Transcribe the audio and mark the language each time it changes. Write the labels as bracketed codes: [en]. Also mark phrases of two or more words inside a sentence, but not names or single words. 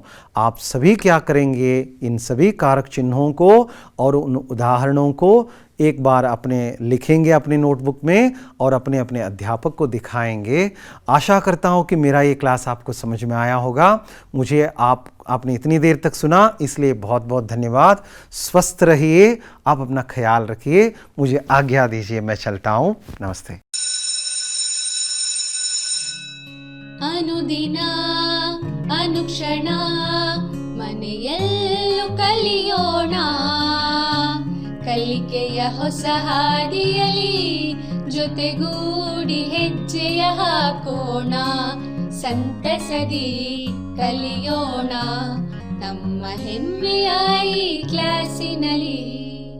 [hi] आप सभी क्या करेंगे, इन सभी कारक चिन्हों को और उन उदाहरणों को एक बार अपने लिखेंगे अपनी नोटबुक में और अपने अपने अध्यापक को दिखाएंगे। आशा करता हूं कि मेरा ये क्लास आपको समझ में आया होगा। मुझे आपने इतनी देर तक सुना, इसलिए बहुत बहुत धन्यवाद। स्वस्थ रहिए, आप अपना ख्याल रखिए। मुझे आज्ञा दीजिए, मैं चलता हूं। नमस्ते। [kn] ಅನುದಿನ ಅನುಕ್ಷಣ ಮನೆಯಲ್ಲೂ ಕಲಿಯೋಣ, ಕಲಿಕೆಯ ಹೊಸ ಹಾದಿಯಲಿ ಜೊತೆಗೂಡಿ ಹೆಜ್ಜೆಯ ಹಾಕೋಣ, ಸಂತಸದಿ ಕಲಿಯೋಣ ನಮ್ಮ ಹೆಮ್ಮೆಯ ಈ ಕ್ಲಾಸಿನಲ್ಲಿ.